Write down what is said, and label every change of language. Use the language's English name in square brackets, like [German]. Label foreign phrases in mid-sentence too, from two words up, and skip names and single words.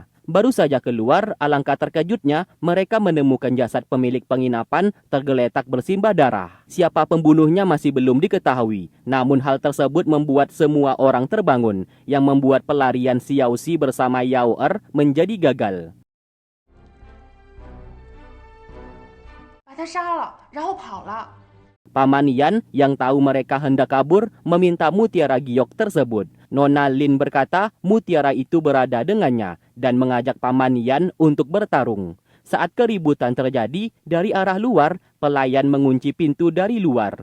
[Indonesian] Baru saja keluar, alangkah terkejutnya mereka menemukan jasad pemilik penginapan tergeletak bersimbah darah. Siapa pembunuhnya masih belum diketahui. Namun hal tersebut membuat semua orang terbangun, yang membuat pelarian Xiaoxi bersama Yao Er menjadi gagal. [Chinese] 把他杀了，然后跑了。 [Indonesian] Paman Yan yang tahu mereka hendak kabur meminta mutiara giok tersebut. Nona Lin berkata mutiara itu berada dengannya dan mengajak Paman Yan untuk bertarung. Saat keributan terjadi, dari arah luar, pelayan mengunci pintu dari luar.